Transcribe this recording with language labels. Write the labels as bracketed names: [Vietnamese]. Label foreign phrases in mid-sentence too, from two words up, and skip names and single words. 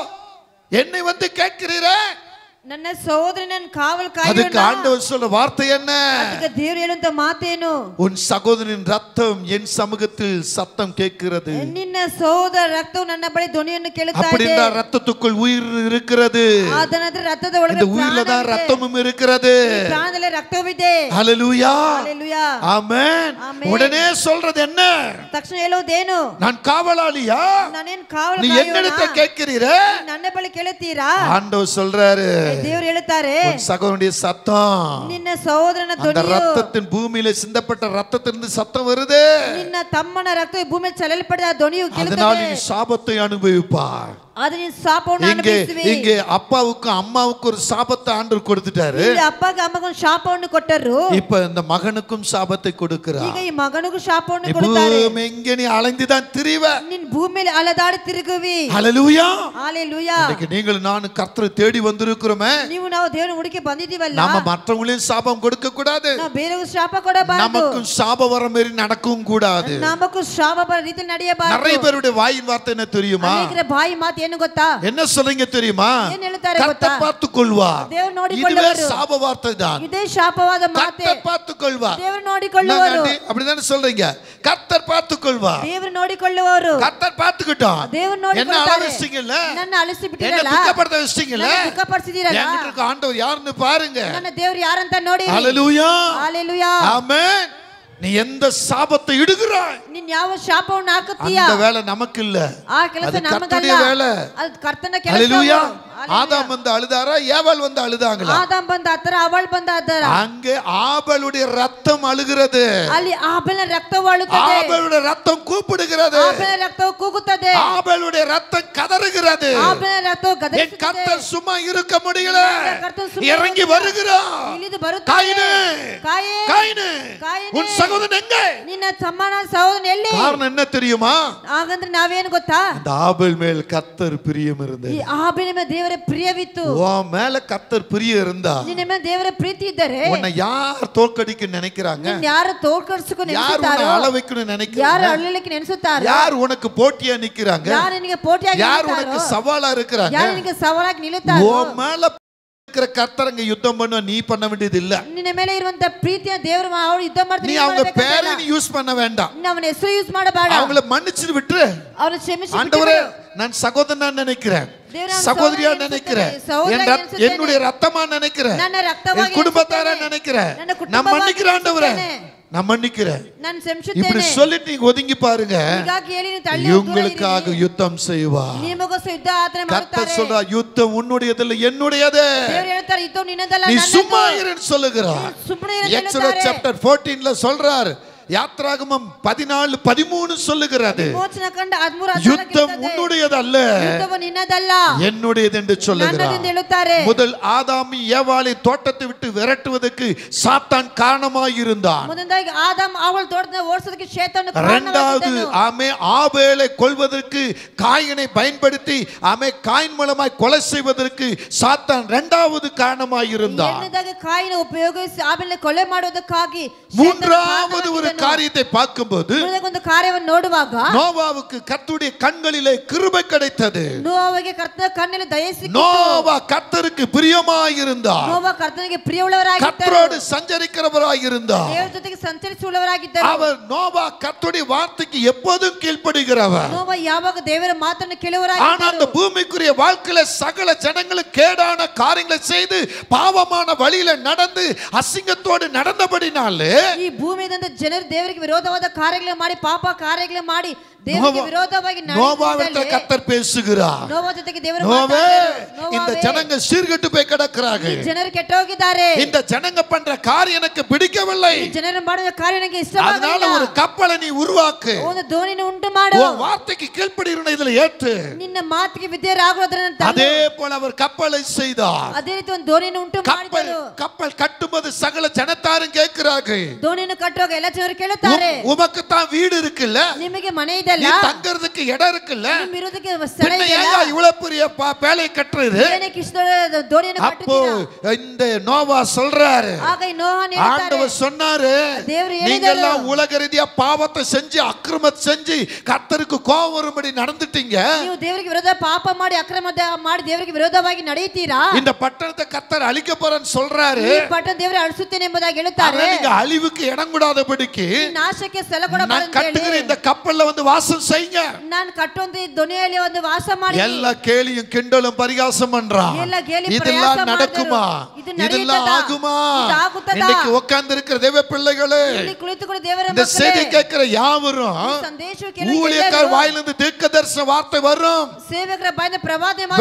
[Tamil] என்னை வந்து கேட்கிறீரே? [Kannada] ನನ್ನ ಸಹೋದರನ ಕಾವಲ್ [Tamil] அதுக்கு [Kannada] ಕಾಯುವವனா? [Tamil] ஆண்டவர் சொல்ற வார்த்தை என்ன? [Kannada] ಅದಕ್ಕೆ ದೇವರು ಹೇಳುವಂತ ಮಾತೇನು? [Tamil] உன் சகோதரனின் ரத்தம் என் சமூகத்தில் சத்தம் கேட்கிறது. [Kannada] ನಿನ್ನ ಸಹೋದರ ರಕ್ತವು ನನ್ನ ಬಳಿ ಧ್ವನಿಯನ್ನು ಕೇಳುತ್ತಾ ಇದೆ. [Tamil] அப்படின்னா ரத்தத்துக்குள் உயிர் இருக்கிறது. [Kannada] ಅದನಂತರ ರಕ್ತದ ಒಳಗೆ [Tamil] இந்த உயிர்ல தான் ரத்தமும் இருக்கிறது. [Kannada] ಪ್ರಾಣದಲ್ಲಿ ರಕ್ತವಿದೆ. [Tamil] ஹல்லேலூயா, ஹalleluya, ஆமென். ஆமென். உடனே சொல்றது என்ன? [Kannada] ತಕ್ಷಣ ಹೇಳುವುದೇನು? [Tamil] நான் காவலாளியா? [Kannada] ನಾನೇನ್ ಕಾವಲ್ [Tamil] நீ என்னிடத்தை [Kannada] ಕಾಯುವವனா? [Tamil] கேட்கிறீரே? [Kannada] ನನ್ನ ಬಳಿ ಕೇಳುತ್ತೀರಾ? [Tamil] ஆண்டவர் சொல்றாரு, [Kannada] ದೇವರು ಹೇಳುತ್ತಾರೆ, [Tamil] உன் சகோதரனுடைய சத்தம், [Kannada] ನಿನ್ನ ಸಹೋದರನ [Tamil] அந்த [Kannada] ಧ್ವನಿಯು, [Tamil] ரத்தத்தின் பூமியில சிந்தப்பட்ட ரத்தத்திலிருந்து சத்தம் வருது. [Kannada] ನಿನ್ನ ತಮ್ಮನ ರಕ್ತವು ಭೂಮಿಯಲ್ಲಿ ಚಲಲ್ಪಡಿದ ಧ್ವನಿಯು [Tamil] அதனால் [Kannada] ಕೇಳುತ್ತದೆ. [Tamil] நீ சாபத்தை அனுபவிப்பாய். [Kannada] ಆದ್ರೆ ನೀನು ಶಾಪವನ್ನು ಅನುಭವಿಸುವಿ. [Tamil] இங்கே அப்பாவுக்கும் அம்மாவுக்கும் ஒரு சாபத்தை ஆண்டவர் கொடுத்துட்டாரு. [Kannada] ಇಲ್ಲಿ ಅಪ್ಪಗೆ ಅಮ್ಮಗೆ ಒಂದು ಶಾಪವನ್ನು ಕೊಟ್ಟರು. [Tamil] இப்ப இந்த மகனுக்கும் சாபத்தை கொடுக்கிறார். [Kannada] ಈಗ ಈ ಮಗನಿಗೂ ಶಾಪವನ್ನು ಕೊಡುತ್ತಾರೆ. [Tamil] பூமி எங்கே நீ அலைந்துதான் திரிவ. [Kannada] ನೀನು ಭೂಮಿಯಲ್ಲಿ ಅಲೆದಾಡಿ ತಿರುಗುವಿ. [Tamil] ஹalleluya. ஹalleluya. இன்னைக்கு நீங்கள் நான் கர்த்தரை தேடி வந்திருக்கிறோமே. [Kannada] ನೀವು ನಾವು ದೇವರನ್ನು ಹುಡುಕಿ ಬಂದಿದ್ದೀವಲ್ಲ. [Tamil] நாம மற்றவங்களுக்கு சாபம் கொடுக்க கூடாது. [Kannada] ನಾವು ಬೇರೆಯವರಿಗೆ ಶಾಪ ಕೊಡಬಾರದು. [Tamil] நமக்கும் சாப வர மாதிரி நடக்கவும் கூடாது. [Kannada] நமக்கு ಶಾಪ ಬರ ರೀತಿ ನಡೆಯಬಾರದು. [Tamil] நிறைய பேருடைய வாயின் வார்த்தை என்ன தெரியுமா? [Kannada] ಅನೇಕರ ಬಾಯಿ ಮಾತು ಏನು ಗೊತ್ತಾ? [Tamil] என்ன சொல்றீங்க தெரியுமா? [Kannada] ಏನು ಹೇಳ್ತಾರೆ ಗೊತ್ತಾ? [Tamil] கர்த்தர் பார்த்துக்கொள்வார். [Kannada] ದೇವರು ನೋಡಿಕೊಳ್ಳುವರು. [Tamil] இதுவே சாப வார்த்தை தான். [Kannada] ಇದೇ ಶಾಪವಾದ ಮಾತೆ. [Tamil] கர்த்தர் பார்த்துக்கொள்வார். [Kannada] ದೇವರು ನೋಡಿಕೊಳ್ಳುವರು. [Tamil] அப்படிதானே சொல்றீங்க? கர்த்தர் பார்த்துக்கொள்வார். [Kannada] ದೇವರು ನೋಡಿಕೊಳ್ಳುವರು. [Tamil] கர்த்தர் பார்த்துக்கிட்டோம். [Kannada] ದೇವರು [Tamil] என்ன [Kannada] ನೋಡಿಕೊಳ್ಳುತ್ತಾರೆ. [Tamil] அலசிட்டீங்கல்ல? [Kannada] ನನ್ನ ಅಲಸಿ [Tamil] என்ன [Kannada] ಬಿಟ್ಟಿರಲ್ಲ. [Tamil] துக்கப்படுத்த வச்சிட்டீங்கல்ல? [Kannada] ದುಃಖಪಡಿಸಿದಿರಲ್ಲ. [Tamil] என்கிட்ட இருக்க ஆண்டவர் யாருன்னு பாருங்க. [Kannada] ನನ್ನ ದೇವರು ಯಾರಂತ ನೋಡಿ. [Tamil] ஹalleluya. ஹalleluya. ஆமென். நீ எந்த சாபத்தை இடுகிறாய்? [Kannada] ನೀನು ಯಾವ ಶಾಪವನ್ನು ಹಾಕುತ್ತೀಯಾ? [Tamil] அந்த வேலை நமக்கு இல்ல. [Kannada] ಆ ಕೆಲಸ ನಮಗಲ್ಲ. [Tamil] கர்த்தருடைய வேலை. [Kannada] ಅದು ಕರ್ತನ ಕೆಲಸ. [Tamil] ஹalleluya. ஆதாம் வந்து அழுதாரா? ஏவாள் வந்து அழுதாங்களா? [Kannada] ಆದಾಮ್ ಬಂದ ಹತ್ರ ಅವಳು ಬಂದ ಹತ್ರ. [Tamil] அங்கே ஆபேலுடைய ரத்தம் அழுகிறது. [Kannada] ಅಲ್ಲಿ ಆಬೇಲನ ರಕ್ತವು ಅಳುತ್ತದೆ. [Tamil] ஆபேலுடைய ரத்தம் கூப்பிடுகிறது. [Kannada] ಆಬೇಲನ ರಕ್ತವು ಕೂಗುತ್ತದೆ. [Tamil] ஆபேலுடைய ரத்தம் கதறுகிறது. [Kannada] ಆಬೇಲನ ರಕ್ತವು [Tamil] என் [Kannada] ಗದರಿಸುತ್ತದೆ. [Tamil] கர்த்தர் சும்மா இருக்க முடியல. [Kannada] ಕರ್ತನು ಸುಮ್ಮನೆ [Tamil] இறங்கி வருகிறார். [Kannada] ಇಳಿದು ಬರುತ್ತಾನೆ. [Tamil] காயினே, [Kannada] ಕಾಯಿನೇ, [Tamil] காயினே, உன் சகோதரன் எங்கே? [Kannada] ನಿನ್ನ ಸಮಾನ ಸಹೋದರன் ಎಲ್ಲಿ? [Tamil] காரணம் என்ன தெரியுமா? [Kannada] ಹಾಗಂದ್ರೆ ನಾವೇನು ಗೊತ್ತಾ? [Tamil] அந்த ஆபேல் மேல் கர்த்தர் பிரியம் இருந்தது. [Kannada] ಈ ಆಬೇಲನ ಮೇಲೆ ದೇವರ ಪ್ರಿಯವಿತ್ತು. [Tamil] உன் மேல கர்த்தர் பிரியம் இருந்தா [Kannada] ನಿನ್ನ ಮೇಲೆ ದೇವರ ಪ್ರೀತಿ ಇದ್ದರೆ [Tamil] உன்னை யார் தோற்கடிக்க நினைக்கிறாங்க? [Kannada] ನಿನ್ನ ಯಾರು ತೋರ್ಕಡಿಸಿಕೊಂಡು [Tamil] யார் உன்னை [Kannada] ನೆನೆಸುತ್ತಾರೋ? [Tamil] அளவைக்கணும் [Kannada] ಯಾರು [Tamil] நினைக்கிறாங்க? [Kannada] ಅಳ್ಳಲಿಕ್ಕೆ ನೆನೆಸುತ್ತಾರೋ? [Tamil] யார் உனக்கு போட்டியா நிக்கிறாங்க? [Kannada] ಯಾರು ನಿನಗೆ ಪೋಟಿಯಾಗಿ [Tamil] யார் [Kannada] ನಿಲ್ಲುತ್ತಾರೋ? [Tamil] உனக்கு சவாலா இருக்கிறாங்க? [Kannada] ಯಾರು ನಿನಗೆ ಸವಾಲಾಗಿ ನಿಲ್ಲುತ್ತಾರೋ? [Tamil] உன் மேல இருக்கிற கர்த்தரங்க யுத்தம் பண்ண நீ பண்ண வேண்டியது இல்ல. [Kannada] ನಿನ್ನ ಮೇಲೆ ಇರುವಂತ ಪ್ರೀತಿಯ ದೇವರು ಅವರು ಯುದ್ಧ ಮಾಡ್ತಾರೆ. [Tamil] நீ அவங்க பேரை நீ யூஸ் பண்ண வேண்டாம். [Kannada] ನೀನು ಅವನ ಹೆಸರು ಯೂಸ್ ಮಾಡಬೇಡ. [Tamil] அவங்கள மன்னிச்சு விட்டு [Kannada] ಅವರ ಕ್ಷಮಿಸಿ [Tamil] ஆண்டவரே நான் சகோதரனா நினைக்கிறேன், சகோதரியா நினைக்கிறேன், என்னுடைய ரத்தமா நினைக்கிறேன், என் குடும்பத்தாரா நினைக்கிறேன், நான் மன்னிக்கிறேன் ஆண்டவரே, நான் மன்னிக்கிறேன். [Kannada] ನಾನು [Tamil] இப்படி [Kannada] ಕ್ಷಮಿಸುತ್ತೇನೆ. [Tamil] சொல்லிட்டு நீங்க ஒதுங்கி பாருங்க. [Kannada] ಹೀಗಾಗಿ ಹೇಳಿ ನೀವು ತಳ್ಳಿ [Tamil] இவங்களுக்காக யுத்தம் செய்வார். [Kannada] ನಿಮಗೋಸ್ಕರ ಯುದ್ಧ ಆತನೇ [Tamil] கர்த்தர் [Kannada] ಮಾಡುತ್ತಾರೆ. [Tamil] சொல்றார் யுத்தம் உன்னுடையதல்ல என்னுடையது. [Kannada] ದೇವರು ಹೇಳ್ತಾರೆ ಯುದ್ಧ ನಿನ್ನದಲ್ಲ [Tamil] நீ [Kannada] ನನ್ನದು. [Tamil] சும்மா இருன்னு சொல்லுகிறார். [Kannada] ಸುಮ್ಮನೆ ಇರು ಅಂತ [Tamil] எக்ஸோடஸ் [Kannada] ಹೇಳ್ತಾರೆ. [Tamil] சாப்டர் 14ல சொல்றார். யாத்ராகமம் 14:13 சொல்லுகிறது. [Kannada] ಮೋಚನ ಕಂಡ 13 [Tamil] யுத்தம் உன்னுடையதல்ல [Kannada] ಯುದ್ಧವು ನಿನ್ನದಲ್ಲ [Tamil] என்னுடையது என்று சொல்லுகிறார். [Kannada] ನನ್ನದೆಂದು ಹೇಳುತ್ತಾರೆ. [Tamil] முதல் ஆதாமி ஏவாளை தோட்டத்தை விட்டு விரட்டுவதற்கு சாத்தான் காரணமாய் இருந்தான். [Kannada] ಮೊದಲನೇದಾಗಿ ಆದಾಮ್ ಅವಳ ತೋಟದಿಂದ ಓಡಿಸೋದಕ್ಕೆ ಶೇತಾನ [Tamil] இரண்டாவது ஆமே ஆபேலை கொல்வதற்கு காயினை பயன்படுத்தி ஆமே காயின் மூலமாய் கொலை செய்வதற்கு சாத்தான் இரண்டாவது காரணமாய் இருந்தான். [Kannada] ಎರಡನೇದಾಗಿ ಕಾಯಿನ ಉಪಯೋಗಿಸಿ ಆಮೇಲೆ ಕೊಲೆ ಮಾಡುವುದಕ್ಕಾಗಿ [Tamil] மூன்றாவது ஒரு காரியத்தை பார்க்கும்போது [Kannada] ಒಂದು ಕಾರ್ಯವನ್ನು ನೋಡುವಾಗ [Tamil] நோவாவுக்கு கர்த்தருடைய கண்களிலே கிருபை கிடைத்தது. [Kannada] ನೋವಗೆ ಕರ್ತನ ಕಣ್ಣಲ್ಲಿ ದಯೆ ಸಿಕ್ಕಿತು. [Tamil] நோவா கர்த்தருக்கு பிரியமாய் இருந்தார். [Kannada] ನೋವ ಕರ್ತನಿಗೆ ಪ್ರಿಯವುಳ್ಳವರಾಗಿದ್ದರು. [Tamil] கர்த்தரோடு சஞ்சரிக்கிறவராய் இருந்தார். [Kannada] ದೇವರ ಜೊತೆಗೆ ಸಂಚರಿಸುವವರಾಗಿದ್ದರು. [Tamil] அவர் நோவா கர்த்தருடைய வார்த்தைக்கு எப்போதும் கீழ்ப்படிகிறவர். [Kannada] ನೋವ ಯಾವಾಗ ದೇವರ ಮಾತನ್ನು [Tamil] ஆனா [Kannada] ಕೇಳುವವರಾಗಿದ್ದರು. [Tamil] அந்த பூமிக்குரிய வாழ்க்கையில சகல ஜனங்களுக்கு கேடான காரியங்களை செய்து பாவமான வழியில நடந்து அசிங்கத்தோடு நடந்தபடினாலே [Kannada] ಈ ಭೂಮಿಯಿಂದ ಜನರು ದೇವರಿಗೆ ವಿರೋಧವಾದ ಕಾರ್ಯಗಳನ್ನು ಮಾಡಿ ಪಾಪ ಕಾರ್ಯಗಳನ್ನು ಮಾಡಿ ದೇವರಿಗೆ ವಿರೋಧವಾಗಿ [Tamil] நோவாவிடத்தில் கர்த்தர் பேசுகிறார். [Kannada] ನೋವ ಜೊತೆಗೆ ದೇವರು [Tamil] நோவே [Kannada] ಮಾತಾಡಿದರು. [Tamil] இந்த ஜனங்க சீர்கெட்டு போய் கிடக்குறாங்க. [Kannada] ಜನರು ಕೆಟ್ಟು ಹೋಗಿದ್ದಾರೆ. [Tamil] இந்த ஜனங்க பண்ற காரியம் எனக்கு பிடிக்கவில்லை. [Kannada] ಜನರು ಮಾಡುವ ಕಾರ್ಯ ನನಗೆ [Tamil] அதனால [Kannada] ಇಷ್ಟವಾಗಿಲ್ಲ. [Tamil] ஒரு கப்பலை நீ உருவாக்கு. [Kannada] ಒಂದು ದೋಣಿಯನ್ನು ಉಂಟು ಮಾಡು. [Tamil] உன் வார்த்தைக்கு கீழ்ப்படிறன இதுல ஏத்து. [Kannada] ನಿನ್ನ ಮಾತಿಗೆ ವಿಧೇಯರಾಗುವುದನ್ನು ತಳ್ಳು. [Tamil] அதே போல அவர் கப்பலை செய்தார். [Kannada] ಅದೇ ರೀತಿ ಒಂದು ದೋಣಿಯನ್ನು ಉಂಟು ಮಾಡಿದರು. [Tamil] கப்பல் கட்டும்போது சகல ஜனத்தாரும் கேட்கிறாங்க. [Kannada] ದೋಣಿಯನ್ನು ಕಟ್ಟುವಾಗ ಎಲ್ಲ ಜನರು ಕೇಳುತ್ತಾರೆ, [Tamil] உமக்கு தான் வீடு இருக்குல்ல, [Kannada] ನಿಮಗೆ ಮನೆ [Tamil] நீ [Kannada] ಇದೆಲ್ಲ, [Tamil] தங்கறதுக்கு இடம் இருக்குல்ல, [Kannada] ನಿಮ್ಮ ಇರೋದಕ್ಕೆ ಸ್ಥಳ [Tamil] பின்ன [Kannada] ಇದೆಯಲ್ಲ, [Tamil] ஏன் இவ்வளவு பெரிய பேலை கட்டுறது? [Kannada] ಏನಕ್ಕೆ ಇಷ್ಟು ದೋಣಿಯನ್ನು [Tamil] அப்போ [Kannada] ಕಟ್ಟುತ್ತೀರಾ? [Tamil] இந்த நோவா சொல்றாரு, [Kannada] ಆಗ ಈ ನೋಹನು ಹೇಳ್ತಾರೆ, [Tamil] ஆண்டவர் சொன்னாரு, [Kannada] ದೇವರು [Tamil] நீங்க [Kannada] ಹೇಳಿದರು, [Tamil] எல்லாம் உலக ரீதியா பாவத்தை செஞ்சு அக்கிரமத்தை செஞ்சு கர்த்தருக்கு கோபம் வரும்படி நடந்துட்டீங்க. [Kannada] ನೀವು ದೇವರಿಗೆ ವಿರೋಧ ಪಾಪ ಮಾಡಿ ಅಕ್ರಮ ಮಾಡಿ ದೇವರಿಗೆ ವಿರೋಧವಾಗಿ ನಡೆಯುತ್ತೀರಾ? [Tamil] இந்த பட்டணத்தை கர்த்தர் அழிக்க போறேன்னு சொல்றாரு. [Kannada] ಈ ಪಟ್ಟಣ ದೇವರು ಅಳಿಸುತ್ತೇನೆ ಎಂಬುದಾಗಿ ಹೇಳುತ್ತಾರೆ. [Tamil] நீங்க அழிவுக்கு இடம் கூடாதபடிக்கு [Kannada] ನಾಶಕ್ಕೆ ಸ್ಥಳ ಕೊಡಬಾರದು [Tamil] நான் [Kannada] ಅಂತ ಹೇಳಿ [Tamil] கட்டுகிற இந்த கப்பல்ல வந்து வாசம் செய்யுங்க. [Kannada] ನಾನು ಕಟ್ಟುವಂತ ಈ ದೊನೆಯಲ್ಲಿ ಒಂದು ವಾಸ ಮಾಡಿ. [Tamil] எல்லா கேலியும் கிண்டலும் பரிகாசம் பண்றான். [Kannada] ಎಲ್ಲ ಗೇಲಿ [Tamil] இதெல்லாம் [Kannada] ಪ್ರಯಾಸ [Tamil] நடக்குமா? [Kannada] ಇದು [Tamil] இதெல்லாம் [Kannada] ನಡೆಯುತ್ತದಾ? [Tamil] ஆகுமா? [Kannada] ಇದು ಆಗುತ್ತದಾ? [Tamil] இன்னைக்கு உட்கார்ந்து இருக்கிற தேவ பிள்ளைகளே, [Kannada] ಇಲ್ಲಿ ಕುಳಿತುಕೊಂಡು ದೇವರ [Tamil] இந்த [Kannada] ಮಕ್ಕಳೇ, [Tamil] செய்தி கேட்கிற யாவரும் [Kannada] ಸಂದೇಶ ಕೇಳುವ [Tamil] ஊழியக்கார வாயிலிருந்து தீர்க்கதரிசன வார்த்தை வரும், [Kannada] ಸೇವಕರ ಬಾಯಿಂದ ಪ್ರವಾದನೆ ಮಾತು